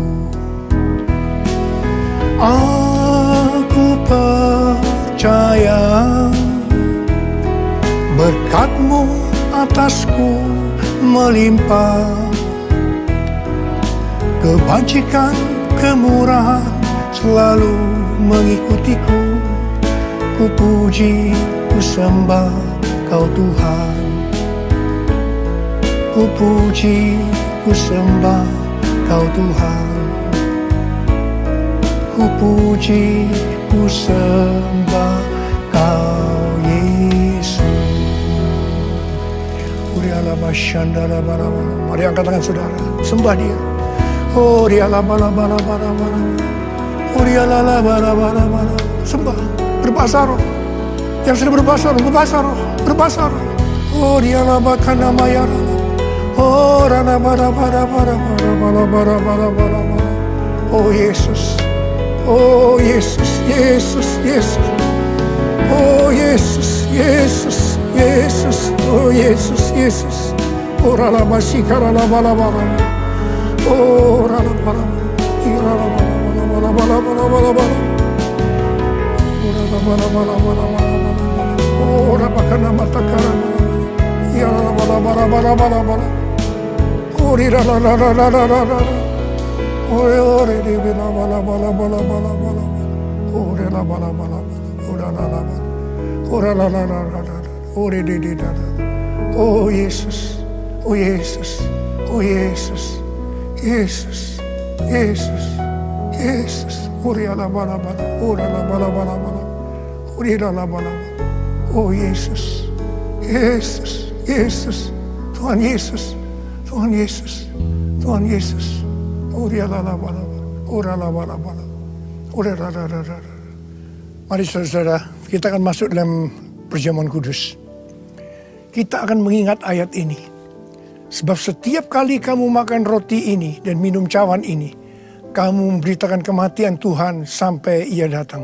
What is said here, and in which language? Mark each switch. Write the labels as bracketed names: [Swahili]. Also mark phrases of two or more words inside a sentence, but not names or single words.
[Indonesian] Aku percaya berkat-Mu atasku melimpah. Kebajikan, kemurahan selalu mengikutiku. Ku puji, ku sembah Kau Tuhan. Ku puji, ku sembah Kau Tuhan. Ku puji, ku sembah Kau Yesus. Mari angkat tangan saudara, sembah Dia. Oh dia la bala bala bala bala. Oh dia la bala bala bala. Sembah, berbahasa roh. Yang sudah berbahasa roh, berbahasa roh, berbahasa roh. Oh dia la bakana mayara. Oh rana bala bala bala bala bala bala bala bala. Oh Yesus. Oh Yesus, Yesus, Yesus. Oh Yesus, Yesus, Yesus. Oh Yesus, Yesus. Oh rana masih karana bala bala. Oh, rala bala bala, rala bala bala bala bala bala bala, rala bala bala bala bala, oh rabakana matakara bala, ya rala bala bala bala bala bala, oh rala rala rala rala rala, oh re bala bala bala bala bala bala, oh rala bala bala bala, oh rala rala, oh rala rala rala, oh re rala, oh Yesus, oh Yesus, oh Yesus. Yesus, Yesus, Yesus. Uri ala bala bala, uri ala bala bala bala, uri ala bala bala. Oh Yesus, Yesus, Yesus, Tuhan Yesus, Tuhan Yesus, Tuhan Yesus. Uri ala bala bala, uri ala bala bala, uri ala bala bala. Mari saudara, kita akan masuk dalam perjamuan kudus. Kita akan mengingat ayat ini. Sebab setiap kali kamu makan roti ini dan minum cawan ini, kamu memberitakan kematian Tuhan sampai Ia datang.